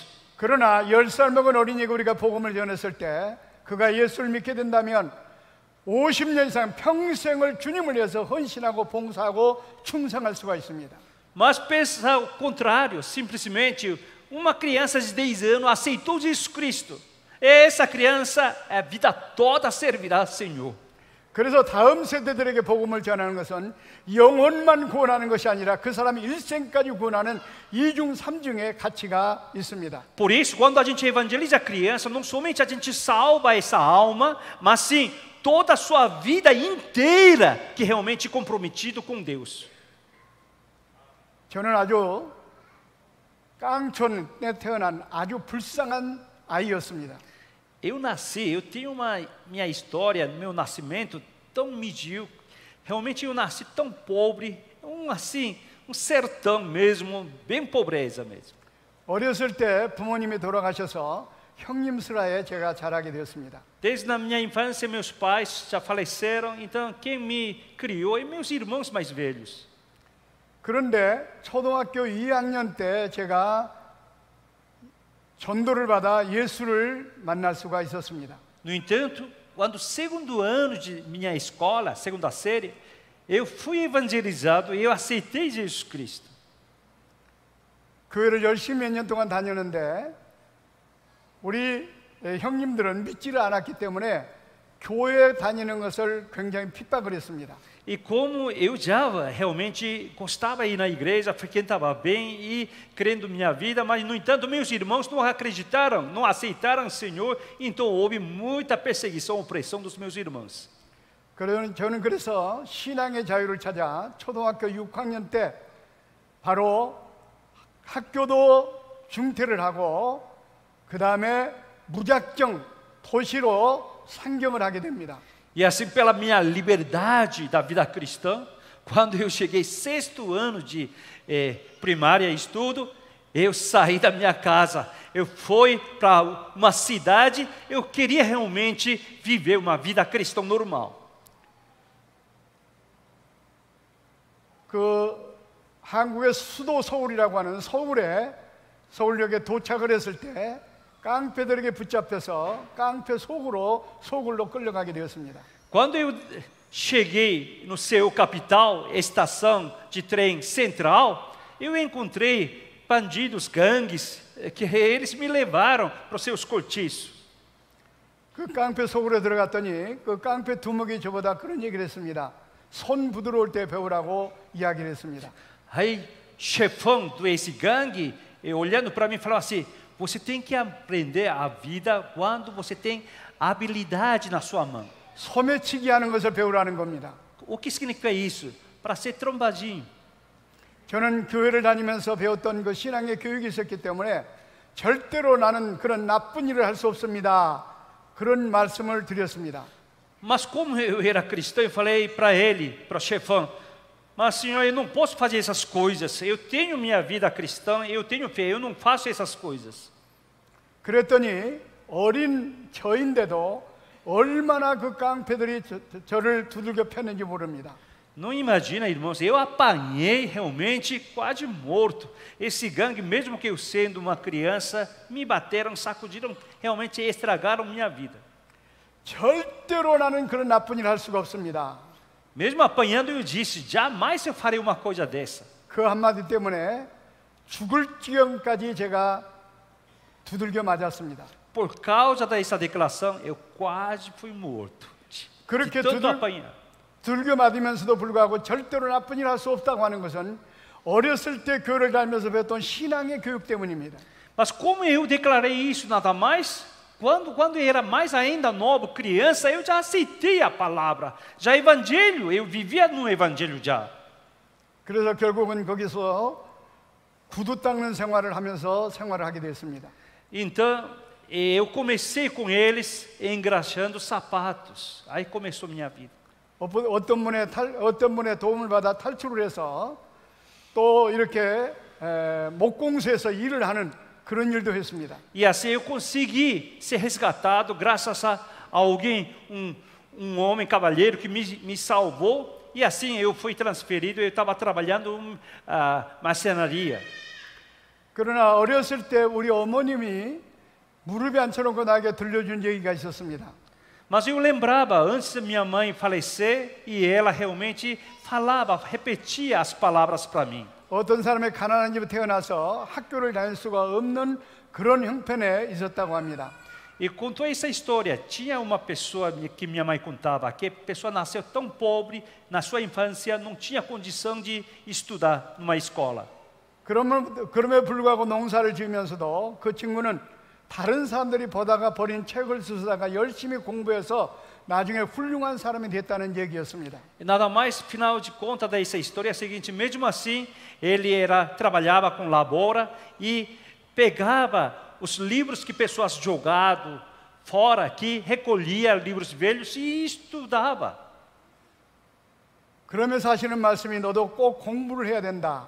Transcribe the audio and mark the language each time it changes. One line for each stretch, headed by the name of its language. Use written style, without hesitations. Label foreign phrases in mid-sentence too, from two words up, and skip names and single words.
Korean: 그러나 10살 먹은 어린이가 우리가 복음을 전했을 때 그가 예수를 믿게 된다면 50년 이상 평생을 주님을 위해서 헌신하고 봉사하고 충성할 수가 있습니다.
Portuguese: Mas pensa ao contrário, simplesmente uma criança de 10 anos aceitou Jesus Cristo. Essa criança a vida toda servirá ao Senhor.
Korean: 그래서 다음 세대들에게 복음을 전하는 것은 영혼만 구원하는 것이 아니라 그 사람이 일생까지 구원하는 2중 3중의 가치가 있습니다.
Portuguese: Por isso, quando a gente evangeliza a criança, não somente a gente salva essa alma, mas sim toda a sua vida inteira que realmente comprometido com Deus.
Korean: 저는 아주 깡촌에 태어난 아주 불쌍한 아이였습니다.
Portuguese: Eu tenho minha história, meu nascimento tão medíocre. Realmente eu nasci tão pobre, um sertão mesmo, bem pobreza mesmo.
Korean: 어렸을 때 부모님이 돌아가셔서 형님스라에 제가 자라게 되었습니다.
Portuguese: Desde a minha infância meus pais já faleceram, então quem me criou é meus irmãos mais velhos.
Korean: 그런데 초등학교 2학년 때 제가 전도를 받아 예수를 만날 수가 있었습니다.
Portuguese: No entanto, quando segundo ano de minha escola, segunda série, eu fui evangelizado e eu aceitei Jesus Cristo.
Korean: 교회를 열심히 몇 년 동안 다녔는데 우리 형님들은 믿지를 않았기 때문에 교회 다니는 것을 굉장히 핍박을 했습니다.
Portuguese: E como eu já realmente gostava de ir na igreja, frequentava bem e crendo minha vida, mas no entanto meus irmãos não acreditaram, não aceitaram o Senhor, então houve muita perseguição, opressão dos meus irmãos.
Korean: 저는 그래서 신앙의 자유를 찾아 초등학교 6학년 때 바로 학교도 중퇴를 하고 그 다음에 무작정 도시로 상경을 하게 됩니다.
Portuguese: E assim, pela minha liberdade da vida cristã, quando eu cheguei 6º ano de primária e estudo, eu saí da minha casa, eu fui para uma cidade, eu queria realmente viver uma vida cristã normal.
Korean: 그 한국의 수도 서울이라고 하는 서울에 서울역에 도착을 했을 때 깡패들에게 붙잡혀서 깡패 소굴로 끌려가게 되었습니다.
Portuguese: Quando eu cheguei no seu capital, estação de trem central, eu encontrei bandidos, gangues, que eles me levaram para os seus cortiços.
Korean: 그 깡패 속으로 들어갔더니 그 깡패 두목이 저보다 그런 얘기를 했습니다. 손 부드러울 때 배우라고 이야기를 했습니다.
Portuguese: Aí, chefão desse gangue, olhando para mim, falou assim: você tem que aprender a vida quando você tem habilidade na sua mão.
Korean: 소매치기 하는 것을 배우라는 겁니다.
Portuguese: O que significa isso? Para ser trombadinho.
Korean: 저는 교회를 다니면서 배웠던 그 신앙의 교육이 있었기 때문에 절대로 나는 그런 나쁜 일을 할 수 없습니다. 그런 말씀을 드렸습니다.
Portuguese: Mas como eu era cristão, eu falei para ele, para o chefão: mas senhor, eu não posso fazer essas coisas. Eu tenho minha vida cristã, eu tenho fé, eu não faço essas coisas.
Korean: 그랬더니 어린 저인데도 얼마나 그 깡패들이 저를 두들겨 팼는지 모릅니다.
Portuguese: Não imagina, irmãos, eu apanhei realmente quase morto. Esse gangue, mesmo que eu sendo uma criança, me bateram, sacudiram, realmente estragaram minha vida.
Korean: 절대로 나는 그런 나쁜 일을 할 수가 없습니다.
Portuguese: Mesmo apanhando, eu disse: jamais eu farei uma coisa dessa.
Korean: 그 한마디 때문에 죽을 지경까지 제가 두들겨 맞았습니다.
Portuguese: Por causa dessa declaração, eu quase fui morto.
Korean: 그렇게
Portuguese: De tanto apanhar.
Korean: 두들겨 맞으면서도 불구하고 절대로 나쁜 일 할 수 없다고 하는 것은 어렸을 때 교회를 다니면서 배웠던 신앙의 교육 때문입니다.
Portuguese: Mas como eu declarei isso nada mais? Quando eu era mais ainda novo, criança, eu já aceitei a palavra. Já evangelho, eu vivia no evangelho já.
Korean: 그래서 결국은 거기서 구두 닦는 생활을 하면서 생활을 하게 됐습니다.
Portuguese: Então, eu comecei com eles engraxando sapatos. Aí começou minha vida.
Korean: 어떤 분의 도움을 받아 탈출을 해서 또 이렇게 목공소에서 일을 하는 그런 일도 했습니다.
Portuguese: E assim eu consegui ser resgatado graças a alguém, homem cavalheiro que me salvou. E assim eu fui transferido. Eu estava trabalhando marcenaria.
Korean: 그러나 어렸을 때 우리 어머님이 무릎에 앉혀놓고 나에게 들려준 얘기가 있었습니다.
Portuguese: Mas eu lembrava antes da minha mãe falecer e ela realmente falava, repetia as palavras para mim.
Korean: 어떤 사람의 가난한 집에 태어나서 학교를 다닐 수가 없는 그런 형편에 있었다고 합니다.
Portuguese: E contou essa história. Tinha uma pessoa que minha mãe contava, que a pessoa nasceu tão pobre, na sua infância não tinha condição de estudar numa escola.
Korean: 그럼에 불구하고 농사를 지으면서도 그 친구는 다른 사람들이 보다가 버린 책을 쓰다가 열심히 공부해서 나중에 훌륭한 사람이 됐다는 얘기였습니다.
Portuguese: E nada mais, final de conta dessa história é a seguinte: mesmo assim, ele trabalhava com lavoura e pegava os livros que pessoas jogaram fora aqui, recolhia livros velhos e estudava.
Korean: 그러면서 하시는 말씀이 너도 꼭 공부를 해야 된다.